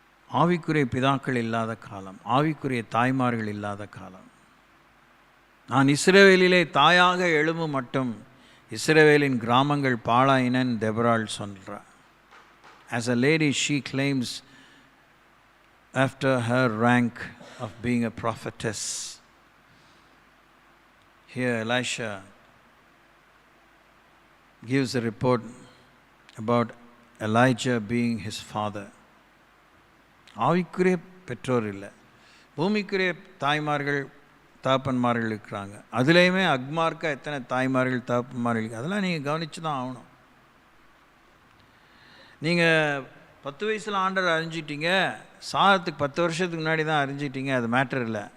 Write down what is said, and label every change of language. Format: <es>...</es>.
<ta>ஆவிக்குரிய பிதாக்கள் இல்லாத காலம், ஆவிக்குரிய தாய்மார்கள் இல்லாத காலம். நான் இஸ்ரவேலிலே தாயாக எழும்பு மட்டும் இஸ்ரவேலின் கிராமங்கள் பாழாயினன் தெபராள் சொல்கிறார்.</ta> <en>As a lady, she claims after her rank of being a prophetess. Here Elisha gives a report about Elijah being his father.</en> <ta>ஆவிக்குரிய பெற்றோர் இல்லை, பூமிக்குரிய தாய்மார்கள் தாப்பன்மார்கள் இருக்கிறாங்க. அதுலேயுமே அக்மார்க்காக எத்தனை தாய்மார்கள் தாப்பன்மார்கள், அதெல்லாம் நீங்கள் கவனித்து தான் ஆகணும். நீங்கள் 10 வயசில் ஆண்டரை அறிஞ்சிட்டீங்க, சாதத்துக்கு 10 வருஷத்துக்கு முன்னாடி தான் அறிஞ்சிட்டீங்க, அது மேட்டர் இல்லை.</ta>